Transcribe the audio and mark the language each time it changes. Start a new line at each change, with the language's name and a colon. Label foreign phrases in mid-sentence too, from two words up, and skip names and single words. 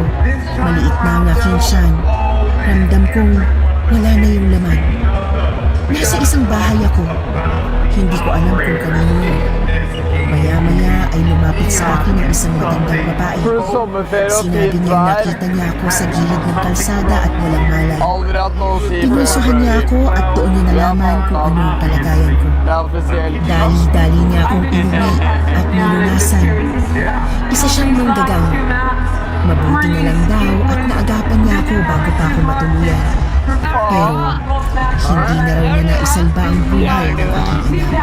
Filipino: Maliit na ang aking tiyan. Ramdam kong wala na yung laman. Nasa isang bahay ako. Hindi ko alam kung kanino yun. Maya-maya ay lumapit sa akin ang isang matandang babae. Sinabi niya nakita niya ako sa gilid ng kalsada at walang malay.
Swedish: Aldrig att någon säger
Filipino: Pinulsuhan niya ako at doon niya nalaman kung ano ang kalagayan ko. Dali-dali niya akong inuwi at nilunasan. Isa siyang manggagang. Mabuti na lang daw at naagapan niya ako bago pa ako matuluyan. Pero hindi na raw niya naisalba ang buhay ng aking ina.